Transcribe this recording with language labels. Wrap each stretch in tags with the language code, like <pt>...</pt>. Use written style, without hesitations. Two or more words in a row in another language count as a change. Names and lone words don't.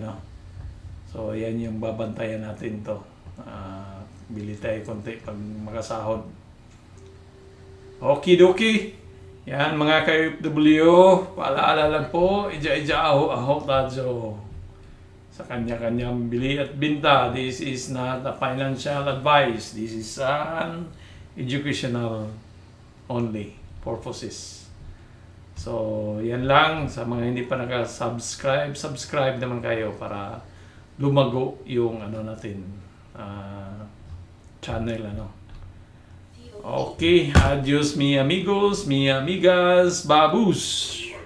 <tl>So, yan yung babantayan natin to. Bili tayo konti pag makasahod. Okidoki. Yan mga ka-OFW, paalaala lang po, aho tayo sa kanya-kanyang bili at binta.</tl> <en>This is not a financial advice. This is an educational only purposes.</en> <tl>So, yan lang. Sa mga hindi pa naka-subscribe, subscribe naman kayo para lumago yung natin, channel,</tl> <es>Okay, adios mi amigos, mi amigas, babus!</es>